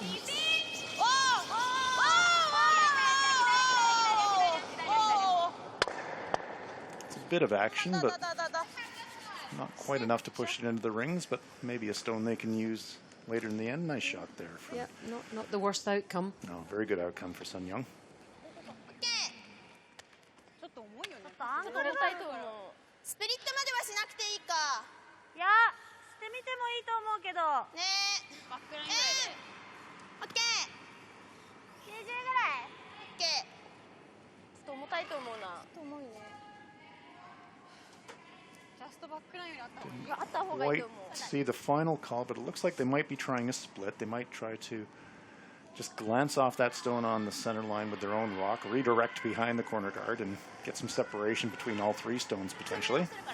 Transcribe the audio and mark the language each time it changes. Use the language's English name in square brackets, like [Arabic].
[English] It's a bit of action, but not quite enough to push it into the rings, but maybe a stone they can use later in the end. Nice shot there. Yeah, not the worst outcome. No, very good outcome for Sun Young. [Japanese] スピリットまではしなくていいか。いやしてみてもいいと思うけどねえ。バックラインぐらいで。オッケー。 90ぐらいオッケー。ちょっと重たいと思うな。重いね。ジャストバックラインよりあった方がいい。あった方がいい [English] Quite [Japanese] と思う。 [English] see the final call, but it looks like they might be trying a split. They might try to just glance off that stone on the center line with their own rock, redirect behind the corner guard, and get some separation between all 3 stones potentially.